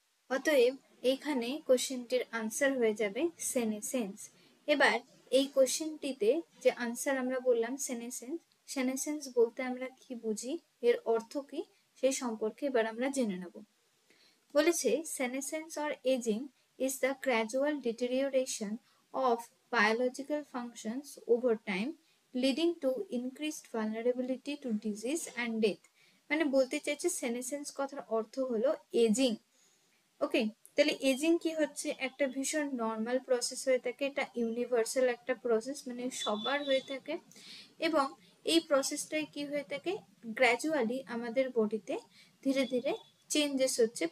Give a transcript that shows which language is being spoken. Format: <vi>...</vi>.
<bn>অতএব এইখানে কোশ্চেনটির আনসার হয়ে যাবে সেনেসেন্স। এবার এই কোশ্চেনটিতে যে আনসার আমরা বললাম সেনেসেন্স, সেনেসেন্স বলতে আমরা কি বুঝি, এর অর্থ কি সেই সম্পর্কে এবার আমরা জেনে নেব। বলেছে</bn> <en>senescence or aging is the gradual deterioration of biological functions over time leading to increased vulnerability to disease and death।</en> <bn>মানে বলতে চাইছে সেনেসেন্স কথার অর্থ হলো এজিং। ওকে, তাহলে এজিং কি হচ্ছে, একটা ভীষণ নর্মাল প্রসেস হয়ে থাকে, এটা ইউনিভার্সাল একটা প্রসেস, মানে সবার হয়ে থাকে, এবং এই প্রসেসটাই কি হয়ে থাকে, গ্র্যাজুয়ালি আমাদের বডিতে ধীরে ধীরে চেঞ্জেস হচ্ছে।</bn>